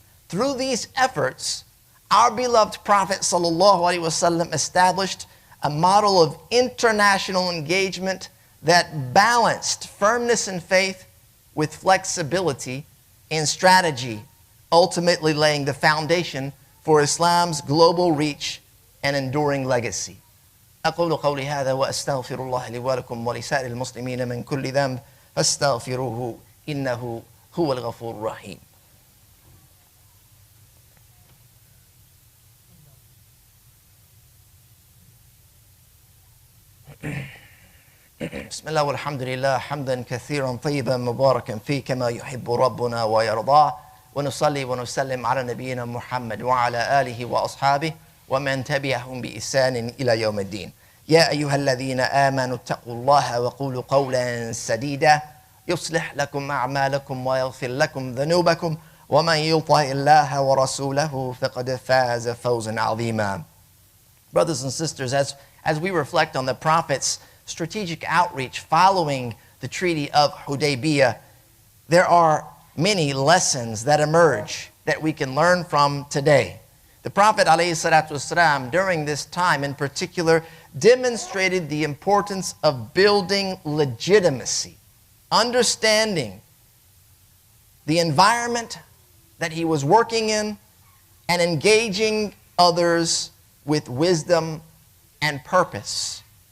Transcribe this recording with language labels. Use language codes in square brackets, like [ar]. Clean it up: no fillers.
[en] Through these efforts, our beloved Prophet ﷺ established a model of international engagement that balanced firmness in faith with flexibility in strategy, ultimately laying the foundation for Islam's global reach and enduring legacy. [ar] أقول قولي هذا وأستغفر الله لي ولكم ولسائر المسلمين من كل ذنب فاستغفروه إنه هو الغفور الرحيم. بسم الله والحمد لله حمدا كثيرا طيبا مباركا فيه كما يحب ربنا ويرضاه ونصلي ونسلم على نبينا محمد وعلى آله وأصحابه ومن تبعهم بإحسان إلى يوم الدين. يا أيها الذين آمنوا اتقوا الله وقولوا قولا سديدا يصلح لكم أعمالكم ويغفر لكم ذنوبكم ومن يطع الله ورسوله فقد فاز فوزا عظيما. [en] Brothers and sisters, as we reflect on the Prophet's strategic outreach following the Treaty of Hudaybiyah, there are many lessons that emerge that we can learn from today. The Prophet ﷺ, during this time in particular, demonstrated the importance of building legitimacy, understanding the environment that he was working in, and engaging others with wisdom and purpose.